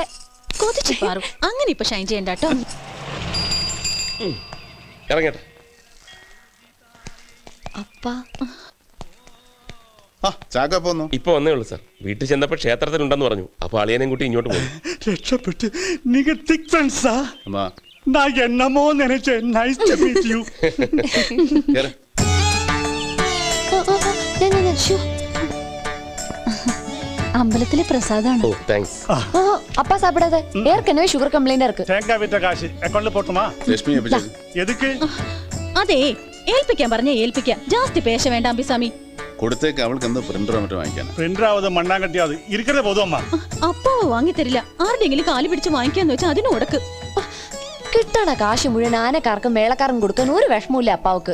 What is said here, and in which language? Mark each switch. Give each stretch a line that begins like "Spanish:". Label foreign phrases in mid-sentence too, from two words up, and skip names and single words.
Malayalam: അങ്ങനെ ഇപ്പൊ ഷൈൻ ചെയ്യണ്ട കേട്ടോ. ഇറങ്ങട്ടെ. അപ്പാ ചാക്കപ്പോന്നു ഇപ്പൊ വന്നേ ഉള്ളൂ സാർ. വീട്ടിൽ ചെന്നപ്പോ ക്ഷേത്രത്തിലുണ്ടെന്ന് പറഞ്ഞു. അപ്പൊ അളിയനെയും കൂട്ടി ഇങ്ങോട്ട് പോകും. രക്ഷപ്പെട്ട്. നിങ്ങൾ തിക് ഫ്രണ്ട്സാ?
Tamil: நான் என்னமோ நினைச்சேன்.
English: Nice to meet you.
Malayalam: അമ്പലത്തിലെ പ്രസാദാണ്. ഓ താങ്ക്സ്.
Tamil: அப்பா சாப்பிடாத. ஏற்கனவே
English: sugar complaint
Tamil: இருக்கு. தேங்காய் வித்த காசு அக்கௌண்ட்ல போட்டுமா?
Malayalam: ലക്ഷ്മി
Tamil: எதுக்கு?
Malayalam: അതെ, ഏൽപ്പിക്കാൻ പറഞ്ഞ ഏൽപ്പിക്കാം. ജാസ്തി പേശ വേണ്ട അമ്പിസാമി. കൊടുത്തേക്ക്. അവൾക്ക് എന്താ പ്രിന്ററോ മറ്റോ വാങ്ങിക്കാനാ? പ്രിന്ററാവത് മണ്ണാങ്കട്ടിയാത് ഇരിക്കരുത് പോതും അമ്മ. അപ്പാവ് വാങ്ങി തരില്ല. ആരുടെങ്കിലും കാല് പിടിച്ച് വാങ്ങിക്കാന്ന് വെച്ചാൽ അതിന് ഉടക്ക്. കിട്ടണ കാശ് മുഴുവൻ ആനക്കാർക്കും മേളക്കാർക്കും കൊടുക്കാൻ ഒരു വിഷമമില്ല അപ്പാവക്ക്.